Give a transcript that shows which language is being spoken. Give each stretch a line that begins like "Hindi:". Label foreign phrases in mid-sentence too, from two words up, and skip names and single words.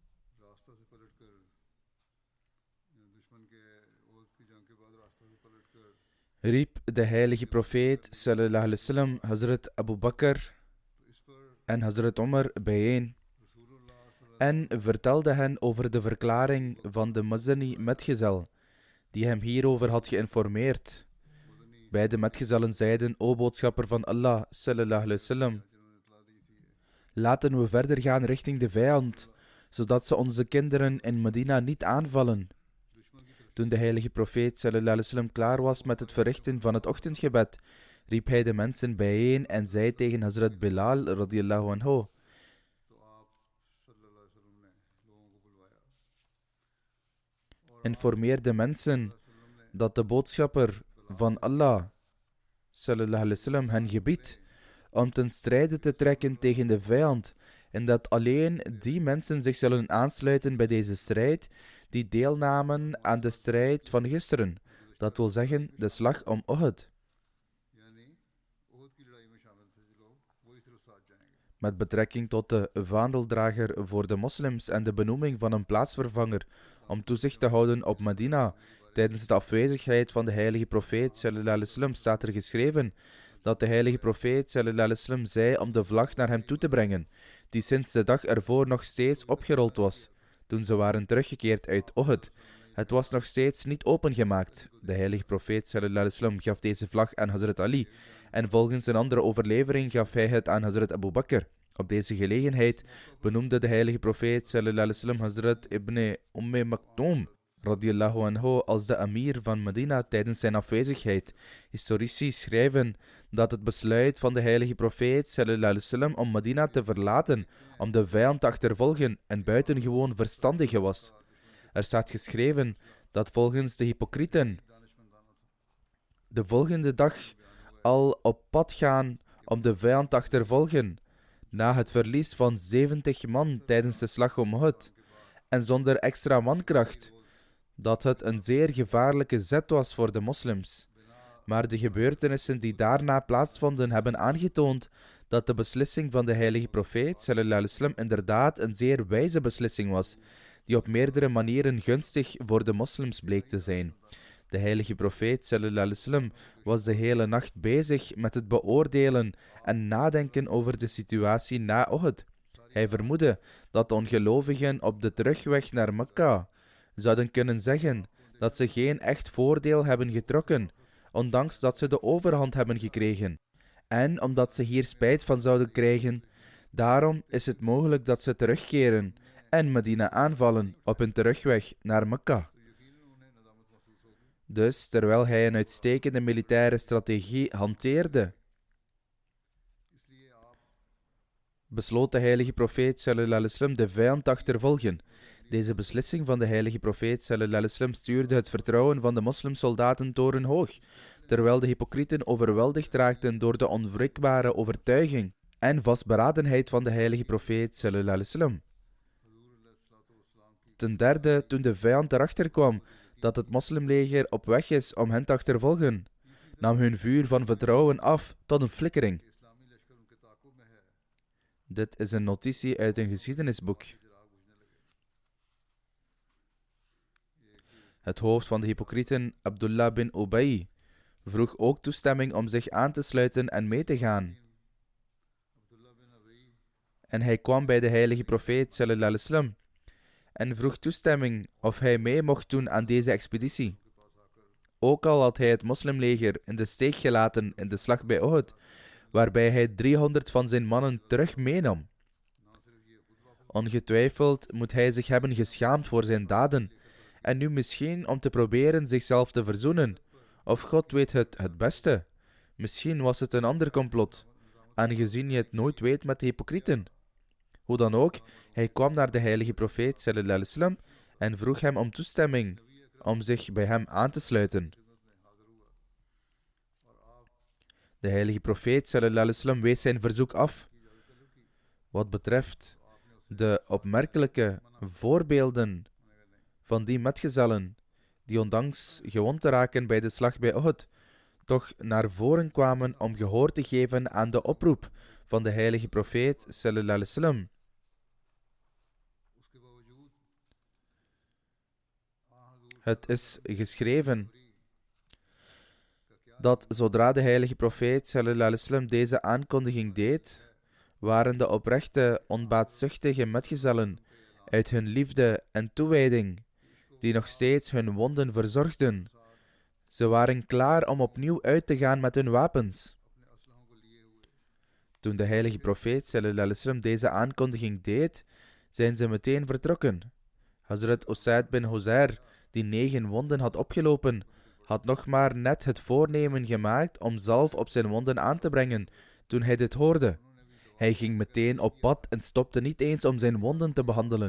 Dutch: riep de heilige profeet
Arabic: صلى الله عليه وسلم
Dutch: Hazrat Abu Bakr en Hazrat Omar bijeen en vertelde hen over de verklaring van de Mazani metgezel die hem hierover had geïnformeerd. Beide metgezellen zeiden: O boodschapper van Allah
Arabic: صلى الله عليه وسلم,
Dutch: laten we verder gaan richting de vijand, zodat ze onze kinderen in Medina niet aanvallen. Toen de heilige profeet
Arabic: صلى الله عليه وسلم
Dutch: klaar was met het verrichten van het ochtendgebed, riep hij de mensen bijeen en zei tegen Hazrat Bilal
Arabic: رضي الله عنه:
Dutch: informeer de mensen dat de boodschapper van Allah
Arabic: صلى الله عليه وسلم
Dutch: hen gebiedt om ten strijde te trekken tegen de vijand en dat alleen die mensen zich zullen aansluiten bij deze strijd die deelnamen aan de strijd van gisteren, dat wil zeggen de slag om Uhud. Met betrekking tot de vaandeldrager voor de moslims en de benoeming van een plaatsvervanger om toezicht te houden op Medina tijdens de afwezigheid van de heilige profeet
Arabic: صلى الله عليه وسلم
Dutch: staat er geschreven dat de heilige profeet
Arabic: صلى الله عليه وسلم
Dutch: zei om de vlag naar hem toe te brengen, die sinds de dag ervoor nog steeds opgerold was, toen ze waren teruggekeerd uit Uhud. Het was nog steeds niet opengemaakt. De heilige profeet
Arabic: صلى الله عليه وسلم
Dutch: gaf deze vlag aan Hazrat Ali en volgens een andere overlevering gaf hij het aan Hazrat Abu Bakr. Op deze gelegenheid benoemde de heilige profeet
Arabic: صلى الله عليه وسلم
Dutch: Hazrat ibn Maktoum
Arabic: رضي الله عنه
Dutch: als de amir van Medina tijdens zijn afwezigheid. Historici schrijven dat het besluit van de heilige profeet
Arabic: صلى الله عليه وسلم
Dutch: om Medina te verlaten om de vijand te achtervolgen en buitengewoon verstandig was. Er staat geschreven dat volgens de hypocrieten de volgende dag al op pad gaan om de vijand te achtervolgen na het verlies van 70 man tijdens de slag om Uhud en zonder extra mankracht, dat het een zeer gevaarlijke zet was voor de moslims. Maar de gebeurtenissen die daarna plaatsvonden hebben aangetoond dat de beslissing van de heilige profeet
Arabic: صلى الله عليه وسلم
Dutch: inderdaad een zeer wijze beslissing was, die op meerdere manieren gunstig voor de moslims bleek te zijn. De heilige profeet
Arabic: صلى الله عليه وسلم
Dutch: was de hele nacht bezig met het beoordelen en nadenken over de situatie na Uhud. Hij vermoedde dat de ongelovigen op de terugweg naar Mekka zouden kunnen zeggen dat ze geen echt voordeel hebben getrokken, ondanks dat ze de overhand hebben gekregen. En omdat ze hier spijt van zouden krijgen, daarom is het mogelijk dat ze terugkeren en Medina aanvallen op hun terugweg naar Mekka. Dus, terwijl hij een uitstekende militaire strategie hanteerde, besloot de heilige profeet
Arabic: صلى الله عليه وسلم
Dutch: de vijand te achtervolgen. Deze beslissing van de heilige profeet
Arabic: صلى الله عليه وسلم
Dutch: stuurde het vertrouwen van de moslimsoldaten torenhoog, terwijl de hypocrieten overweldigd raakten door de onwrikbare overtuiging en vastberadenheid van de heilige profeet
Arabic: صلى الله عليه وسلم.
Dutch: Ten derde, toen de vijand erachter kwam dat het moslimleger op weg is om hen te achtervolgen, nam hun vuur van vertrouwen af tot een flikkering. Dit is een notitie uit een geschiedenisboek. Het hoofd van de hypocrieten, Abdullah bin Ubay, vroeg ook toestemming om zich aan te sluiten en mee te gaan. En hij kwam bij de heilige profeet
Arabic: صلى الله عليه وسلم
Dutch: en vroeg toestemming of hij mee mocht doen aan deze expeditie. Ook al had hij het moslimleger in de steek gelaten in de slag bij Uhud, waarbij hij 300 van zijn mannen terug meenam. Ongetwijfeld moet hij zich hebben geschaamd voor zijn daden, en nu misschien om te proberen zichzelf te verzoenen. Of God weet het beste. Misschien was het een ander complot, aangezien je het nooit weet met de hypocrieten. Hoe dan ook, hij kwam naar de heilige profeet
Arabic: صلى الله عليه وسلم
Dutch: en vroeg hem om toestemming om zich bij hem aan te sluiten. De heilige profeet
Arabic: صلى الله عليه وسلم
Dutch: wees zijn verzoek af. Wat betreft de opmerkelijke voorbeelden van die metgezellen die ondanks gewond te raken bij de slag bij Uhud, toch naar voren kwamen om gehoor te geven aan de oproep van de heilige profeet
Arabic: صلى الله عليه وسلم.
Dutch: Het is geschreven dat zodra de heilige profeet
Arabic: صلى الله عليه وسلم
Dutch: deze aankondiging deed, waren de oprechte, onbaatzuchtige metgezellen uit hun liefde en toewijding, die nog steeds hun wonden verzorgden. Ze waren klaar om opnieuw uit te gaan met hun wapens. Toen de heilige profeet
Arabic: صلى الله عليه وسلم
Dutch: deze aankondiging deed, zijn ze meteen vertrokken. Hazrat Usaid bin Huzair, die 9 wonden had opgelopen, had nog maar net het voornemen gemaakt om zalf op zijn wonden aan te brengen toen hij dit hoorde. Hij ging meteen op pad en stopte niet eens om zijn wonden te behandelen.